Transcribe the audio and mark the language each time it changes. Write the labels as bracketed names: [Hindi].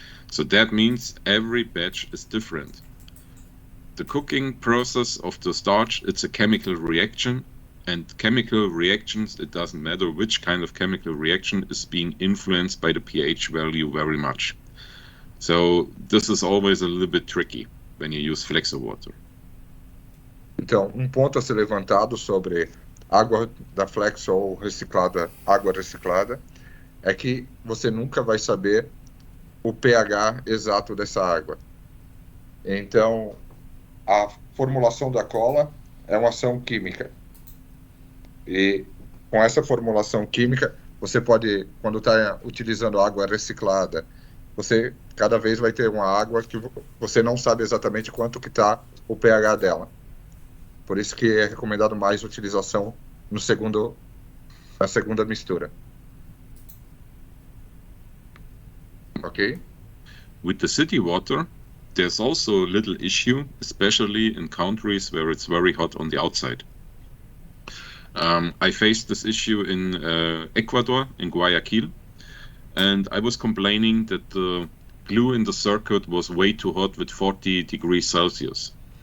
[English] So that means every batch is different. The cooking process of the starch, it's a chemical reaction, and chemical reactions, it doesn't matter which kind of chemical reaction, is being influenced by the pH value very much. So this is always a little bit tricky when you use flexo water. [Portuguese] Então, ponto a ser levantado sobre água da flexo ou reciclada, água reciclada, é que você nunca vai saber o pH exato dessa água. Então, a formulação da cola é uma ação química. E com essa formulação química, você pode, quando está utilizando água reciclada, você cada vez vai ter uma água que você não sabe exatamente quanto que está o pH dela. Por isso que é recomendado mais utilização na segunda mistura. Ok? [English] With the city water, there's also a little issue, especially in countries where it's very hot on the outside. I faced this issue in Ecuador, in Guayaquil, and I was complaining that the glue in the circuit was way too hot with 40 degrees Celsius.